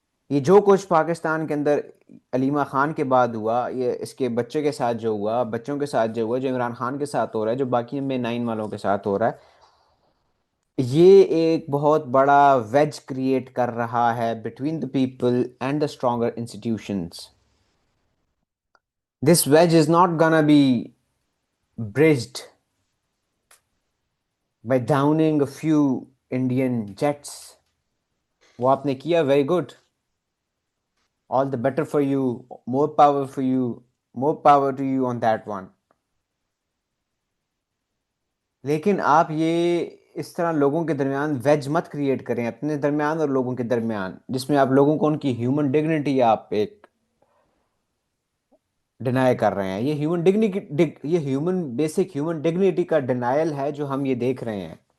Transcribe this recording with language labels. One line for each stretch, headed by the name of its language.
Urdu: یہ جو کچھ پاکستان کے اندر علیمہ خان کے بعد ہوا، یہ اس کے بچے کے ساتھ جو ہوا، بچوں کے ساتھ جو ہوا، جو عمران خان کے ساتھ ہو رہا ہے، جو باقی میں 9 والوں کے ساتھ ہو رہا ہے، یہ ایک بہت بڑا ویج کریٹ کر رہا ہے
English: Between the people and the stronger institutions. This wedge is not gonna be bridged by downing a few Indian jets.
Urdu: وہ آپ نے کیا,
English: Very good, all the better for you, more power for you, more power to you on that one.
Urdu: لیکن آپ یہ اس طرح لوگوں کے درمیان ویج مت کریٹ کریں اپنے درمیان اور لوگوں کے درمیان, جس میں آپ لوگوں کو ان کی ہیومن ڈگنیٹی آپ ایک ڈینائی کر رہے ہیں. یہ ہیومن ڈگنیٹی, یہ بیسک ہیومن ڈگنیٹی کا ڈینائل ہے جو ہم یہ دیکھ رہے ہیں.